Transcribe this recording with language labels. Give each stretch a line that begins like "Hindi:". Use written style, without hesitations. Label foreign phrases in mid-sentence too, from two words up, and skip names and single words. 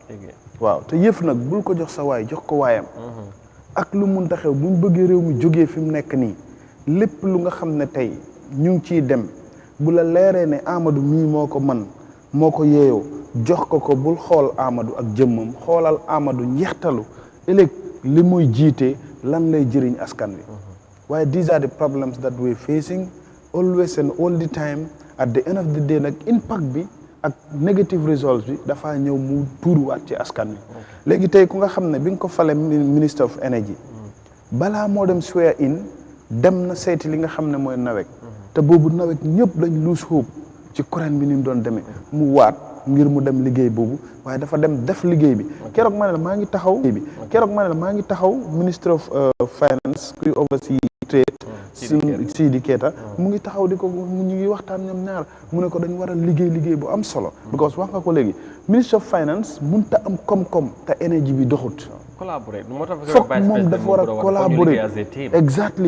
Wolof: waaw te yëf nag bul ko jox sa waay jox ko waayam. ak lu mun taxew buñ bëggee réew mi jógee fi mu nekk nii lépp lu nga xam ne tey ñu ngi ciy dem bu la leeree ne Amadou mii moo ko man moo ko yeeyoo. jox ko bul xool Amadou ak jëmmam xoolal Amadou njeextalu ëllëg li muy jiite lan lay jëriñ askan wi waaye
English: these are the problems that we facing always and all the time at the end of the day
Wolof: nag impact bi ak
English: negative results
Wolof: bi dafa ñëw mu tuuruwaat ci askan wi léegi tey ku nga xam ne bi nga ko fale
English: minister of energy
Wolof: balaa moo dem
English: swear in
Wolof: dem na seeti li nga xam ne mooy NAWEC te boobu NAWEC ñëpp dañ
English: lose hope
Wolof: ci courant bi ni mu doon demee mu waat ngir mu dem liggéey boobu waaye dafa dem def liggéey bi keroog ma ne la maa ngi taxaw
English: ministre of finance
Wolof: kuy
English: oversee trade
Wolof: Sidi Keita mu ngi taxaw di ko ñu ngi waxtaan ñoom ñaar mu ne ko dañu war a liggéey bu am solo because wax nga ko léegi
English: ministre of finance
Wolof: mënut a am koom-koom te énergie bi doxut foog moom dafa war a collaborer exactly